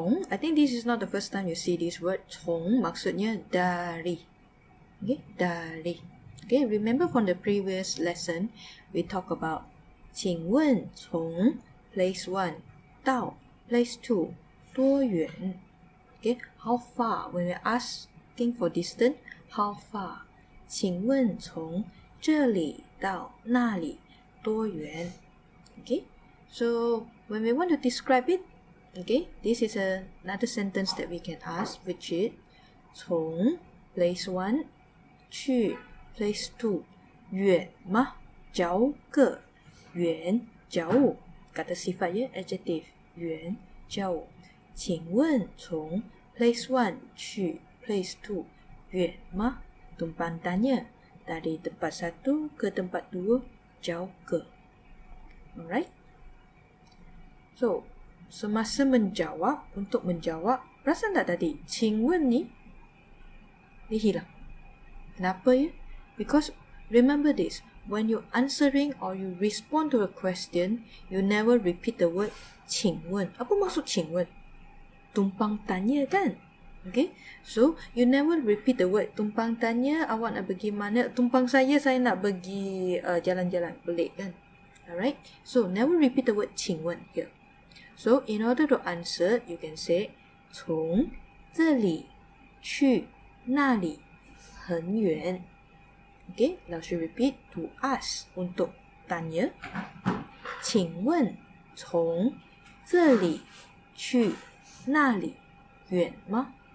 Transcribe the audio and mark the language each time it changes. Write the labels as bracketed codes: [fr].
[en] I think this is not the first time you see this word. 从 [ms] maksudnya dari. Okay, dari. [en] Okay, remember from the previous lesson, we talk about [zh] 请问从 [en] place 1到 place 2多远? Okay, how far? When we're asking for distance, how far? [zh] 请问从这里到那里多远? [en] Okay, so when we want to describe it, okay, this is another sentence that we can ask, which is [zh] 从 place 1去 place 2远吗? [ms] Jauh ke? 远 jauh. Kata sifat ya, adjective 远 jauh. [zh] 请问从 place 1去 place 2远吗? [ms] Tumpan tanya, dari tempat satu ke tempat dua, jauh ke. [en] Alright? So, [ms] semasa menjawab, untuk menjawab, perasan tak tadi? [zh] 请问你 [ms] dia hilang. Kenapa ya? [en] Because remember this, when you answering or you respond to a question, you never repeat the word 请问. [ms] Apa maksud 请问? Tumpang tanya kan? [en] Okay, so you never repeat the word [ms] tumpang tanya, awak nak pergi mana? Tumpang saya nak pergi jalan-jalan, boleh kan? [en] Alright, so never repeat the word 请问 here. So in order to answer, you can say [zh] 从这里去那里很远. [en] Okay, 老师 repeat to ask, [ms] untuk tanya. [zh] 请问从这里去那里远吗?